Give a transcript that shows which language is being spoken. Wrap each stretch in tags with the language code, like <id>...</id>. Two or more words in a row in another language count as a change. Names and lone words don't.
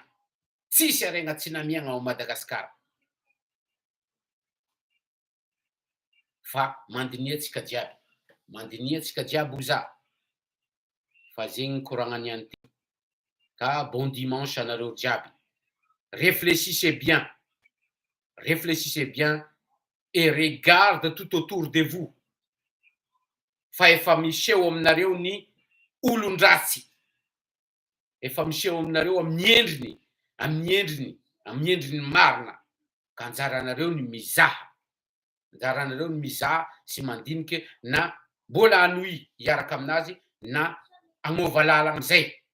<mg>Tsisy harena tsy namiagna ao Madagasikara. Fa mandiniantsika jiaby hoza. Fa zegny koragnany an'ity. Ka</mg> <fr>bon dimanche</fr> <mg>anareo jiaby.</mg> <fr>Réfléchissez bien et regarde tout autour de vous.</fr> <mg>Fa efa miseho aminareo ny olon-dratsy. efa miseho aminareo amin'ny endriny marina, ka anjaranareo ny mizaha, anjaranareo ny mizaha sy mandiniky na mbola hanohy hiaraka aminazy na agnova lala am'zay.</mg>